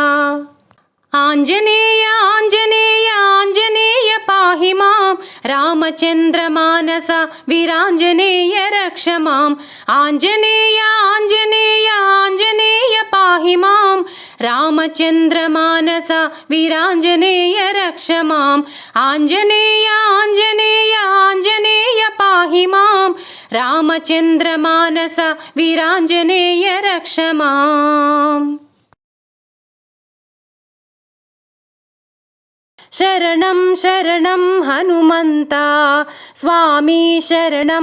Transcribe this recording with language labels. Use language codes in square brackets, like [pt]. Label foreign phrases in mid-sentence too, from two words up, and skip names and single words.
[sa] ఆంజనేయ ఆంజనేయ ఆంజనేయ పాహి మాం రామచంద్ర మానస వీరాంజనేయ రక్ష మాం ఆంజనేయ ఆంజనేయ ఆంజనేయ పాహి మాం రామచంద్ర మానస వీరాంజనేయ రక్ష మాం ఆంజనేయ ఆంజనేయ ఆంజనేయ పాహి మాం रामचन्द्रमानस वीराञ्जनेय रक्ष माम्। शरणं शरणं हनुमन्ता स्वामी शरणं